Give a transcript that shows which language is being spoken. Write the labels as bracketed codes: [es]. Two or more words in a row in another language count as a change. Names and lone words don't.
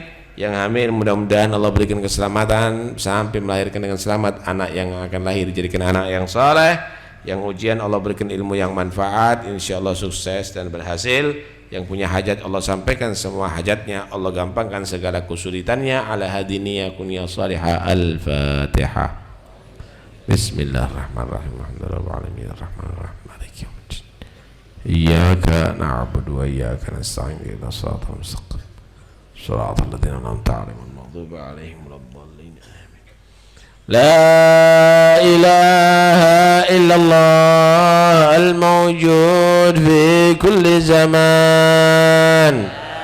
[id] Yang hamil mudah-mudahan Allah berikan keselamatan sampai melahirkan dengan selamat anak yang akan lahir dijadikan anak yang saleh. Yang ujian Allah berikan ilmu yang manfaat, insyaallah sukses dan berhasil. Yang punya hajat Allah sampaikan semua hajatnya, Allah gampangkan segala kesulitannya. [ar] علا هادينيا كنيا صالحة. الفاتحة. بسم الله الرحمن الرحيم. الحمد لله رب العالمين الرحمن الرحيم مالك يوم الدين. إياك نعبد وإياك نستعين اهدنا الصراط المستقيم. صراط الذين أنعمت عليهم غير المغضوب عليهم ولا الضالين. Amin. لا إله إلا الله الموجود في كل زمان.